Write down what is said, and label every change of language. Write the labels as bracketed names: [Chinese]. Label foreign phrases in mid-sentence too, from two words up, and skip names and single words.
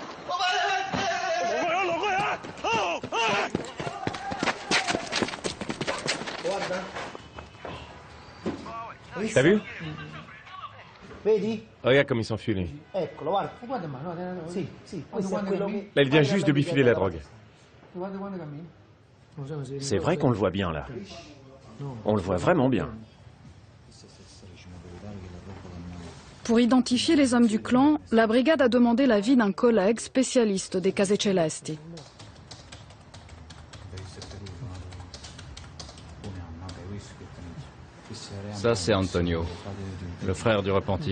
[French] T'as vu? [Italian] Vedi? [French] Regarde comme il s'enfuit, lui. [Italian] Eccolo, guarda. Sì, sì, questo è quello che... [French] Là, il vient juste de lui filer la drogue. [Italian] Guarda quando cammina. [French] C'est vrai qu'on le voit bien, là. On le voit vraiment bien. Pour identifier les hommes du clan, la brigade a demandé l'avis d'un collègue spécialiste des Case Celesti. Ça, c'est Antonio, le frère du repenti.